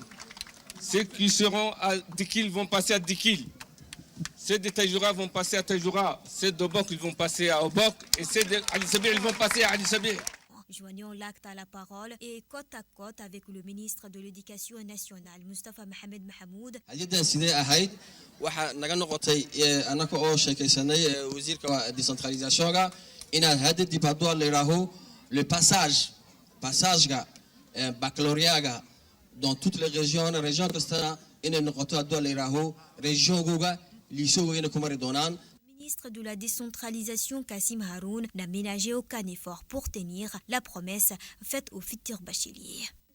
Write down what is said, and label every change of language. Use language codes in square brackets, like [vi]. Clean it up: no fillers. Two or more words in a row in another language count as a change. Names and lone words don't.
[fr] Ceux qui seront à Dikil vont passer à Dikil. Ceux de Tajoura vont passer à Tajoura, ceux d'Obok ils vont passer à Obok et ceux d'Ali Sabir ils vont passer à Ali Sabir. Joignant l'acte à la parole et côte à côte avec le ministre de l'Éducation nationale, Mustafa Mohamed Mahamoud. [so] Hadiyada sidee ahayd waxa naga noqotay anaka oo sheekaysanay wasiirka décentralisationka inaad hadda dib hadduu la yiraaho [fr] le passage baccalauréat dans toutes les régions [so] kastana inay noqoto hadduu la yiraaho région-googa liisoo weyna ku mari doonaan. [fr] Le ministre de la décentralisation Kassim Haroun n'a ménagé aucun effort pour tenir la promesse faite aux futurs bacheliers.